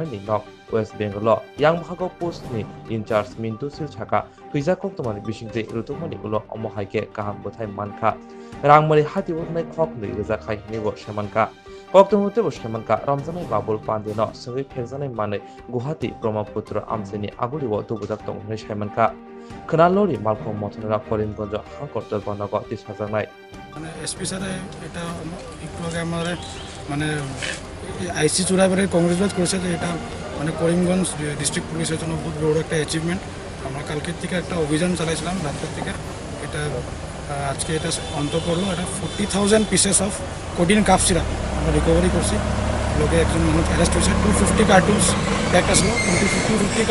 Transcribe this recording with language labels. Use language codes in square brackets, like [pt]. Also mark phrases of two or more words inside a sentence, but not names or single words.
[trp] ni Nok West Bengal Yang Bhago Post ni [en] in charge [trp] Mindu Silchaka Phekjakok Tumari Bishingti Rutumani Ulo Omohaike Kaham Buthai Manka Rangmari Hati Wotnai Khok Nuyuzak Khai Hinego Shamanka Koktumote Shamanka Ramjanai Babul Pandeno Sungi Phekjaknai Mane Guwahati Brahmaputra Amseni Aguliwo Tubudak Tongnai Shamanka Khanalori Malkhung Mothonara Korimgonjo Hangkor Jalbanago Phekjaknai [bn] মানে এসপি স্যারে এটা একটু আগে আমাদের মানে আইসি চূড়াবারে কংগ্রেচুলেট করেছে যে এটা মানে করিমগঞ্জ ডিস্ট্রিক্ট পুলিশের জন্য বহুত বড় একটা অ্যাচিভমেন্ট আমরা কালকের থেকে একটা অভিযান চালাইছিলাম রাতের থেকে এটা আজকে এটা অন্ত করলো এটা 40,000 [en] pieces of codeine cough syrup [bn] আমরা রিকভারি করছি লোকে একজন মানুষ অ্যারেস্ট হয়েছে 250 কার্টুনস ব্যাক আসলো 250